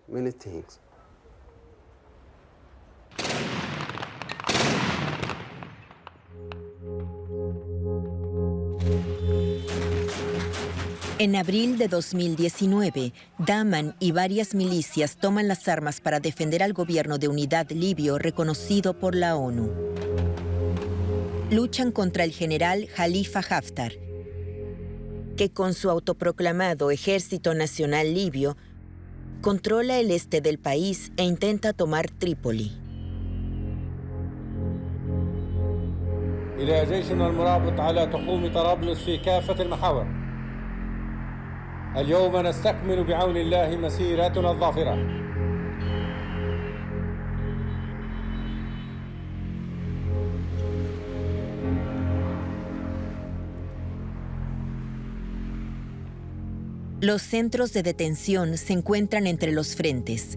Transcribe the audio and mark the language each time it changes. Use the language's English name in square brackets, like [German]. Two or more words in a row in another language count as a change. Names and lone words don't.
[Spanish] En abril de 2019, Daman y varias milicias toman las armas para defender al gobierno de unidad libio reconocido por la ONU. luchan contra el general Khalifa Haftar, que con su autoproclamado Ejército Nacional Libio controla el este del país e intenta tomar Trípoli. [Arabic] إلى جيشنا المرابط على تخوم طرابلس في كافة المحاور. اليوم نستكمل بعون الله مسيرتنا الظافرة. [Spanish] Los centros de detención se encuentran entre los frentes.